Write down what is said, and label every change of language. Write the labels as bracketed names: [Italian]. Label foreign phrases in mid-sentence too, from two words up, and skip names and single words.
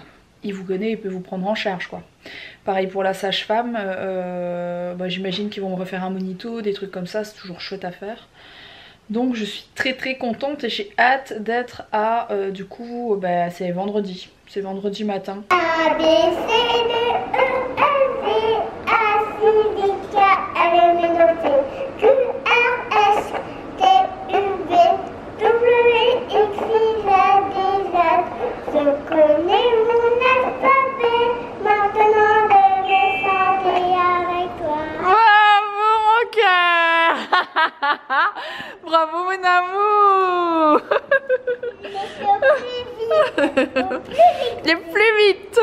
[French] Il vous connaît, il peut vous prendre en charge quoi. Pareil pour la sage-femme, j'imagine qu'ils vont me refaire un monito, des trucs comme ça, c'est toujours chouette à faire. Donc je suis très très contente et j'ai hâte d'être à du coup c'est vendredi matin. A, B, C, D, E, F, G, H, I, J, K, L, M, N, O, P, Q, R, S, T, U, V, W, X, Y, Z. Je connais mon alphabet, maintenant je vais chanter avec toi. Bravo mon cœur. Bravo mon amour. Il est plus vite.